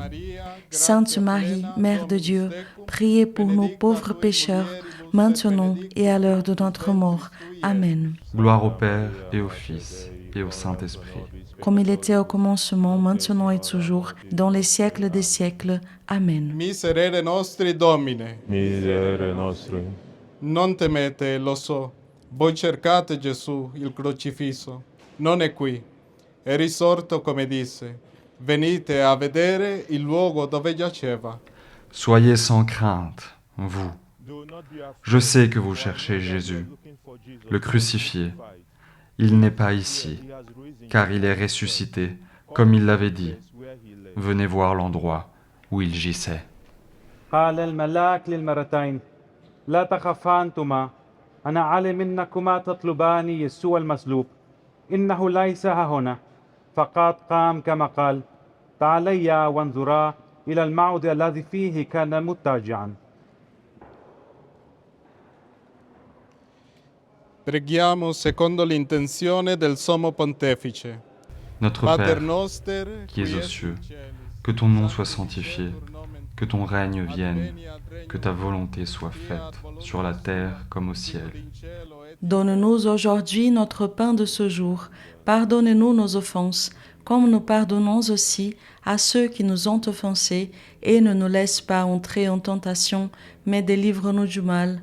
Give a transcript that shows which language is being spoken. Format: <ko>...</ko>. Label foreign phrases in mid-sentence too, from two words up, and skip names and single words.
<fr>Sainte Marie, Mère de Dieu, priez pour nous pauvres pécheurs, maintenant et à l'heure de notre mort. Amen. Gloire au Père et au Fils et au Saint-Esprit. Comme il était au commencement, maintenant et toujours, dans les siècles des siècles. Amen.</fr> <la>Miserere nostri Domine, Miserere nostri.</la> <it>non temete, lo so, voi cercate Gesù, il crocifisso. Non è qui, è risorto come disse. Venite a vedere il luogo dove giaceva.</it> <fr>Soyez sans crainte, vous. Je sais que vous cherchez Jésus, le crucifié. Il n'est pas ici, car il est ressuscité, comme il l'avait dit. Venez voir l'endroit où il gissait.</fr> <ar>قال الملاك للمرتين: لا تخفا أنتما، أنا عالم إنكما تطلبان يسوع المصلوب. إنه ليس ها هنا، فقد قام كما قال: تعاليا وانظرا إلى الموعد الذي فيه كان مضطجعا.</ar> <it>Preghiamo secondo l'intenzione del Sommo Pontefice.</it> <fr>Notre</fr> <la>Pater</la> <fr>Père,</fr> <la>noster,</la> <fr>qui es aux cieux, que ton nom soit sanctifié, que ton règne vienne, que ta volonté soit faite, sur la terre comme au ciel. Donne-nous aujourd'hui notre pain de ce jour. Pardonne-nous nos offenses, comme nous pardonnons aussi à ceux qui nous ont offensés, et ne nous laisse pas entrer en tentation, mais délivre-nous du mal.</fr>